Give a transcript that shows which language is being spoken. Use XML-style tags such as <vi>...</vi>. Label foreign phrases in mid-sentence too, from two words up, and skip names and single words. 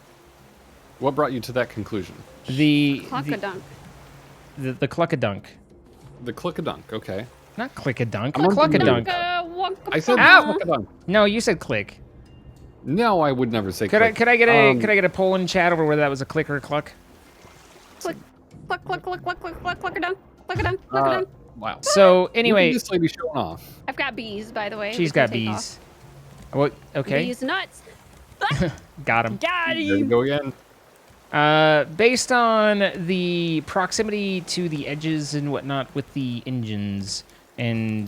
<en>What brought you to that conclusion? The Cluckadunk. the cluckadunk. The click-a-dunk, okay. Not click-a-dunk. I'm on Cluckadunk. I said Ow! click-a-dunk. No, you said click. No, I would never say Could I click. could I get a could I get a poll in chat over whether that was a click or a cluck? Cluck, cluck, cluck, cluck, cluck, cluck, cluck, cluckadunk, cluckadunk, cluckadunk. Wow. So Look anyway, at this lady showing off. I've got bees, by the way. she's we can got take bees. What? off. Okay, Bees nuts. got him. Got There we him. go again. Based on the proximity to the edges and whatnot with the engines, and</en>